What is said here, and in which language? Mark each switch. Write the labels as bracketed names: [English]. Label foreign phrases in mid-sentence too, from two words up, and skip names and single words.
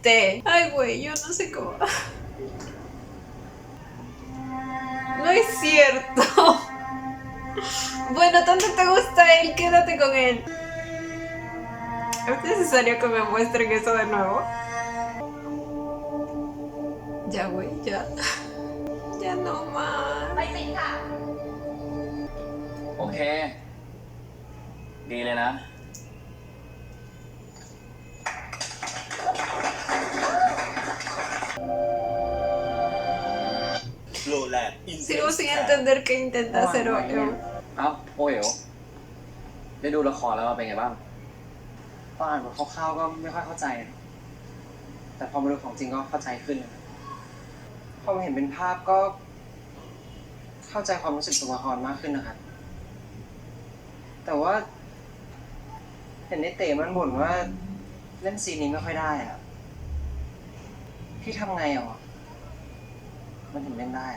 [Spanish] Ay, güey, yo no sé cómo. No es cierto. Bueno, tanto te gusta él, quédate con él. ¿Es necesario que me muestren eso de nuevo? Ya, güey, ya. Ya no más. [Thai] โอเค ดีเลยนะ [Spanish] Sigo sin entender qué intenta hacer Eo. [Thai] เอ้าโอเอ๋วได้ดูละครแล้วเป็นไงบ้าง ตอนอ่านบทคร่าวๆก็ไม่ค่อยเข้าใจ แต่พอมาดูของจริงก็เข้าใจขึ้นนะพอมาเห็นเป็นภาพก็ เข้าใจความรู้สึกตัวละครมากขึ้นนะครับ แต่ว่า เห็นในเต๋มันบ่นว่าเล่นซีนนี้ไม่ค่อยได้อะพี่ทำไงอ่ะมันถึงเล่นได้อะ